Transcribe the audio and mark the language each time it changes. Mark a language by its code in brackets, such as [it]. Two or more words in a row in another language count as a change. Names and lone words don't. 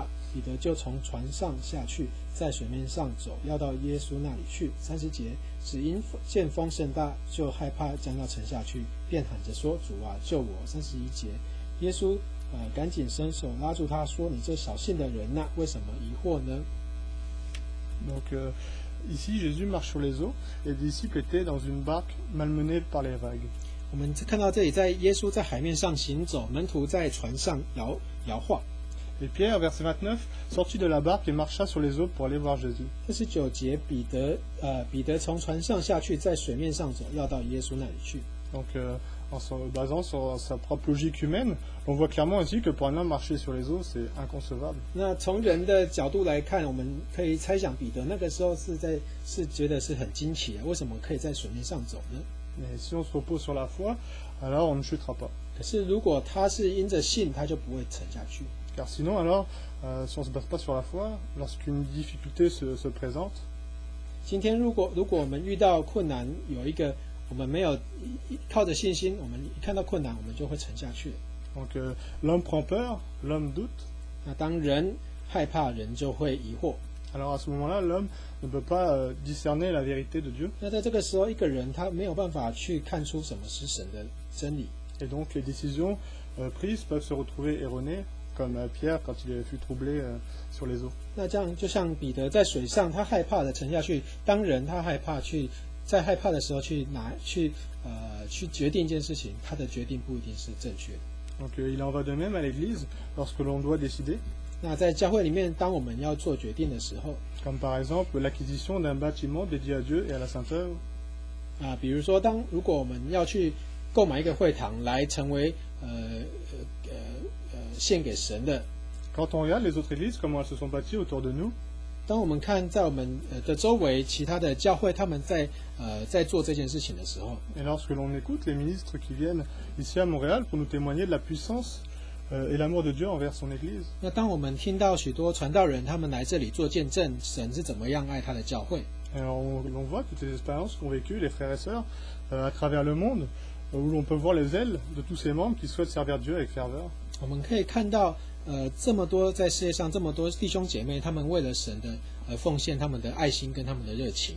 [zh] 彼得就从船上下去，在水面上走，要到耶稣那里去。30节。只因见风甚大，就害怕，将要沉下去，便喊着说：“主啊，救我！”31节。耶稣赶紧伸手拉住他，说：“你这小信的人呐，为什么疑惑呢？” [fr] Donc ici Jésus marche sur les eaux et les disciples étaient dans une barque malmenée par les vagues. [zh] 我们看到这里，在耶稣在海面上行走，门徒在船上摇晃。 [fr] Et Pierre, verset 29, sortit de la barque et marcha sur les eaux pour aller voir Jésus. [zh] 49 节，彼得从船上下去，在水面上走，要到耶稣那里去。 [fr] Donc en se basant sur sa propre logique humaine, on voit clairement ici que pour un homme marcher sur les eaux, c'est inconcevable. [zh] 那从人的角度来看，我们可以猜想彼得那个时候是觉得是很惊奇的，为什么可以在水面上走呢？ [fr] Mais si on se repose sur la foi, alors on ne chutera pas. [zh] 可是如果他是因着信，他就不会沉下去。 [fr] Car sinon, alors, si on ne se base pas sur la foi, lorsqu'une difficulté se présente, [zh] 今天如果我们遇到困难，有一个我们没有靠着信心，我们一看到困难，我们就会沉下去。 [fr] donc l'homme prend peur, l'homme doute. [zh] 那当人害怕，人就会疑惑。 [fr] Alors à ce moment-là, l'homme ne peut pas discerner la vérité de Dieu. [zh] 那在这个时候，一个人他没有办法去看出什么是神的真理。 [fr] Et donc les décisions prises peuvent se retrouver erronées, comme Pierre quand il fut troublé sur les eaux. [zh] 那这样就像彼得在水上，他害怕的沉下去。当人他害怕在害怕的时候去决定一件事情，他的决定不一定是正确的。 [fr] Donc il en va de même à l'Église lorsque l'on doit décider. [zh] 那在教会里面，当我们要做决定的时候， [fr] Comme par exemple l'acquisition d'un bâtiment dédié à Dieu et à la Sainte Œuvre. [zh] 比如说如果我们要去购买一个会堂来成为献给神的。 [fr] Quand on regarde les autres églises, comment elles se sont bâties autour de nous, [zh] 当我们看在我们的周围其他的教会他们在做这件事情的时候， [fr] et lorsque l'on écoute les ministres qui viennent ici à Montréal pour nous témoigner de la puissance et l'amour de Dieu envers son Église, [zh] 那当我们听到许多传道人他们来这里做见证，神是怎么样爱他的教会， [fr] alors l'on voit toutes les expériences qu'ont vécues les frères et sœurs à travers le monde, où l'on peut voir les ailes de tous ces membres qui souhaitent servir Dieu avec ferveur. [zh] 我们可以看到这么多在世界上这么多弟兄姐妹，他们为了神的奉献他们的爱心跟他们的热情。